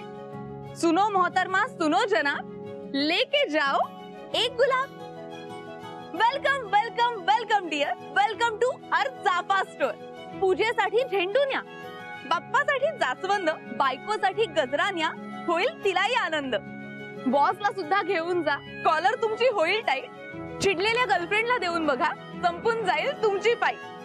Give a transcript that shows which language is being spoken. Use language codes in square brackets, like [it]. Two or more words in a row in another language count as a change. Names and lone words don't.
[hi] सुनो मोहतरमा सुनो जनाब, लेके जाओ एक गुलाब. [en] welcome welcome welcome dear, welcome to हर चाफा store. [mr] पूजेसाठी झेंडू न्या, बाप्पासाठी जास्वंद, बायकोसाठी गजरा न्या, होईल तिलाही आनंद. बॉसला सुद्धा घेऊन जा, कॉलर तुमची होईल टाईट. चिडलेल्या गर्लफ्रेंडला देऊन बघा, संपून जाईल तुमची फाईट.